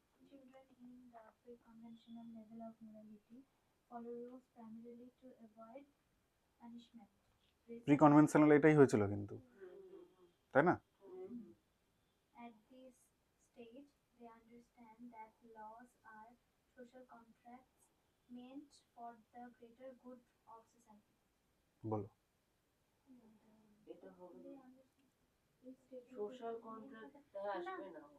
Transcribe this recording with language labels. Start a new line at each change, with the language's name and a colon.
English: Children in the pre-conventional level of morality follow rules primarily to avoid punishment.
Bangla: Pre conventional এটাই হয়েছিল কিন্তু, তাই না?
English: At this stage, they understand that laws are social contracts meant for the greater good of society.
Bangla: বলো। এটা হবে
English: They understand. This stage
Bangla: social কন্ট্রাক্টটা আসবে না।